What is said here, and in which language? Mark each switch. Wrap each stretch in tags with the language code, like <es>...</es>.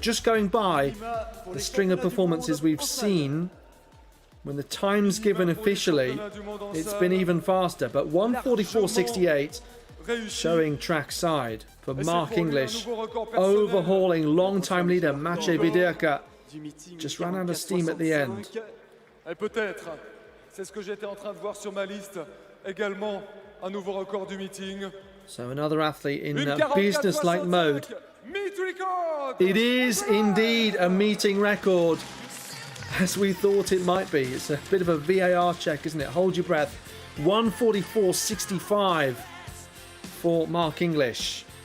<en>Just going by the string of performances we've seen, when the time's given officially, it's been even faster. But 1:44.68 showing trackside for Mark English, overhauling long-time leader Maciej Widerka. Just ran out of steam at the end.</en> <fr>Et peut-être, c'est ce que j'étais en train de voir sur ma liste, également un nouveau record du meeting.</fr> <en>So another athlete in business-like mode. Meet record! It is indeed a meeting record, as we thought it might be. It's a bit of a VAR check, isn't it? Hold your breath. 1:44.65 for Mark English.</en>